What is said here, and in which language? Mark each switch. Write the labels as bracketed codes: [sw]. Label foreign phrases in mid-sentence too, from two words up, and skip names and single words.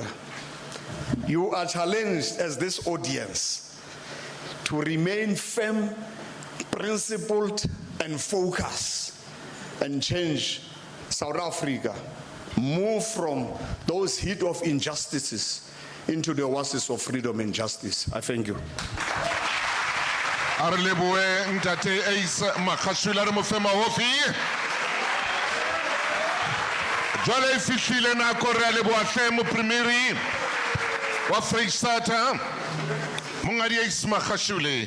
[en] You are challenged as this audience to remain firm, principled, and focused and change South Africa move from those heat of injustices into the oasis of freedom and justice. I thank you. [st] Arleboe ntate Ace Makashula re mo fe maofi. Jwale e fihlile nako re a leboha hle mopremeri wa Freistata Mongadi Ace Makashule.